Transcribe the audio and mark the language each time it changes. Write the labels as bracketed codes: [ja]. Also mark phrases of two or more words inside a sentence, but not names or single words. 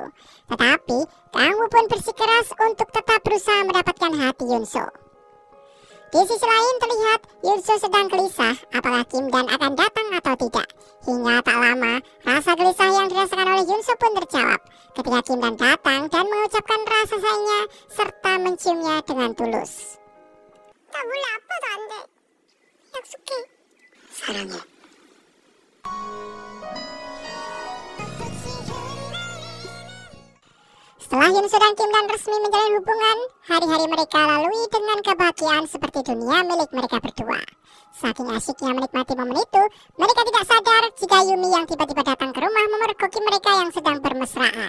[id] Tetapi, Kang Woo pun bersikeras untuk tetap berusaha mendapatkan hati Yunso. Di sisi lain terlihat Yunso sedang gelisah apakah Kim Dan akan datang atau tidak. Hingga tak lama, rasa gelisah yang dirasakan oleh Yunso pun terjawab ketika Kim Dan datang dan mengucapkan rasa sayangnya serta menciumnya dengan tulus. [ko] 나 원래 아빠도 안 돼. 약속해. 사랑해. [id] Setelah Yunso dan Kim Dan resmi menjalin hubungan, hari-hari mereka lalui dengan kebahagiaan seperti dunia milik mereka berdua. Saking asyiknya menikmati momen itu, mereka tidak sadar jika Yumi yang tiba-tiba datang ke rumah memergoki mereka yang sedang bermesraan.